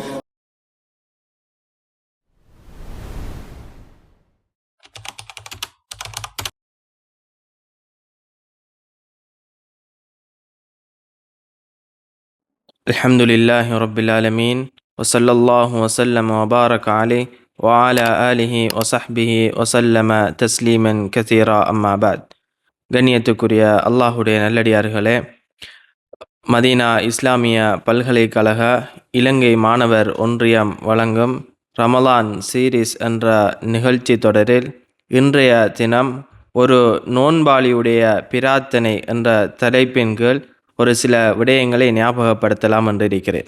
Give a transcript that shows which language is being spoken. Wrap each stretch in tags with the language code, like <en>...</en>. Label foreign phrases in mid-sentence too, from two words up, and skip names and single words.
<ar>الحمد لله رب العالمين وصلى الله وسلم وبارك عليه وعلى آله وصحبه وسلم تسليما كثيرا أما بعد.</ar> <ta>கண்ணியத்துக்குரிய அல்லாஹுடைய நல்லடியார்களே, மதீனா இஸ்லாமிய பல்கலைக்கழக இலங்கை மாணவர் ஒன்றியம் வழங்கும் ரமலான் சீரீஸ் என்ற நிகழ்ச்சி தொடரில் இன்றைய தினம் ஒரு நோன்பாளியுடைய பிரார்த்தனை என்ற தலைப்பின் கீழ் ஒரு சில விடயங்களை ஞாபகப்படுத்தலாம் என்று இருக்கிறேன்.</ta>